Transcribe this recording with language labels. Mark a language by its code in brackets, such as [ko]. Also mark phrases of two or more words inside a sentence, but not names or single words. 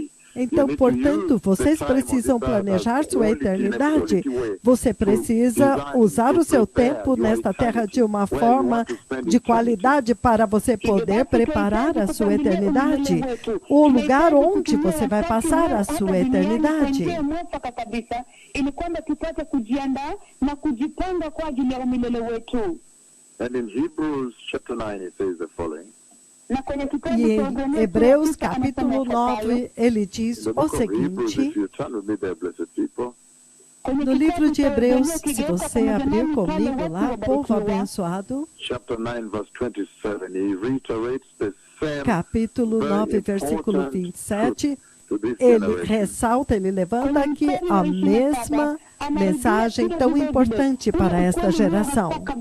[pt] Então, portanto, vocês precisam planejar sua eternidade. Você precisa usar o seu tempo nesta terra de uma forma de qualidade para você poder preparar a sua eternidade. O lugar onde você vai passar a sua eternidade. [sw] Ili kwamba tupate kujiandaa na kujipanga kwa ajili ya umilele wetu. [en] And in Hebrews chapter 9 it says the following. [pt] E em Hebreus capítulo 9 ele diz o seguinte. No livro de Hebreus, se você abrir comigo lá, povo abençoado, capítulo 9, versículo 27, ele ressalta, ele levanta aqui a mesma mensagem tão importante para esta geração.